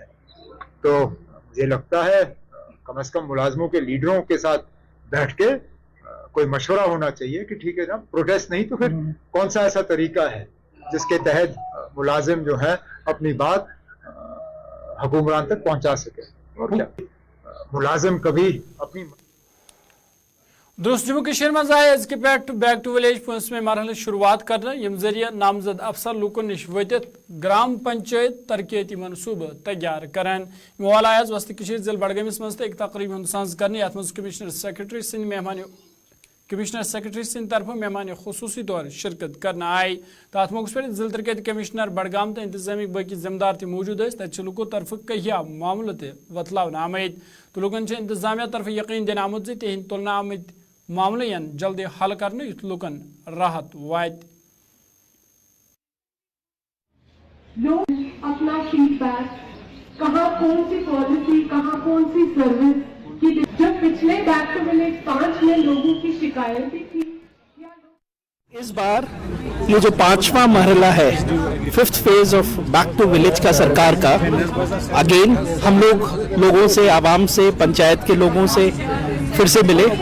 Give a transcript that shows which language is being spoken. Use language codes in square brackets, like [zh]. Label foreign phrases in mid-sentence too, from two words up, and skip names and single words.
[hi] तो मुझे लगता है कम से कम मुलाजमों के लीडरों के साथ बैठ के कोई मशवरा होना चाहिए कि ठीक है ना, प्रोटेस्ट नहीं तो फिर कौन सा ऐसा तरीका है जिसके तहत मुलाजिम जो है अपनी बात हुक्मरान तक पहुंचा सके। और क्या मुलाजिम कभी अपनी [ks] दोस्त जम्मू कश्मीर मज आए अजक पे बैक टू विलेज 5वें मरहल शुरुआत करने यम जरिए नामजद अफसर लुकन निश वतित ग्राम पंचायत तरक्याती मनसूबह तैयार करान वाल आज वस्त कश्मीर जिले बडगमिस मज एक तकरीब हूं सज करने यथ मज [en] commissioner secretary [ks] सिंध मेहमान [en] commissioner secretary [ks] सिंध तरफ मेहमान खुसूसी तौर शिरकत करना आई तो अत मौके पे जिले तरक्याती कमिश्नर बडगाम तो इंतजामी बाकी जिम्मेदार तक मौजूद तक लुको तरफ कहिया मामलों वतलावन आमद तो लुकन इंतजामिया तरफ यकीन दिन आमुत तिहद तुलना आमद मामलन जल्दी हल करने युथ लुकन राहत वात। [hi] लोग अपना फीडबैक कहाँ कौन सी पॉलिसी कहाँ कौन सी सर्विस की, जब पिछले बैक टू विलेज 5 में लोगों की शिकायतें थी। इस बार ये जो 5वां मरहला है [en] 5th phase of Back to Village [hi] का सरकार का, अगेन हम लोगों से, आवाम से, पंचायत के लोगों से फिर से मिले